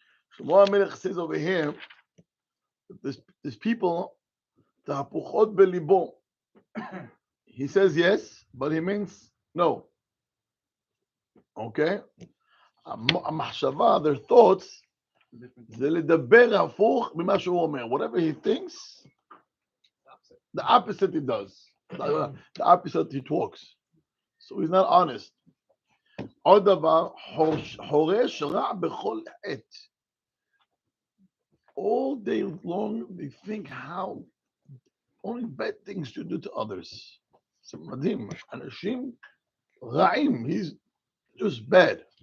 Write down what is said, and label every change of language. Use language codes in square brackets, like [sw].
[en] שלמה המלך says over here, this people, [he] תהפוכות בליבו. [en] He says yes, but he means no. Okay? [he] המחשבה, [en] their thoughts, [he] זה לדבר הפוך ממה שהוא אומר. [en] Whatever he thinks, the opposite he does. The opposite he talks. So he's not honest. [he] עוד דבר, חורש רע בכל עת. [en] All day long they think how only bad things to do to others. [he] זה מדהים, אנשים רעים, [en] he's just bad.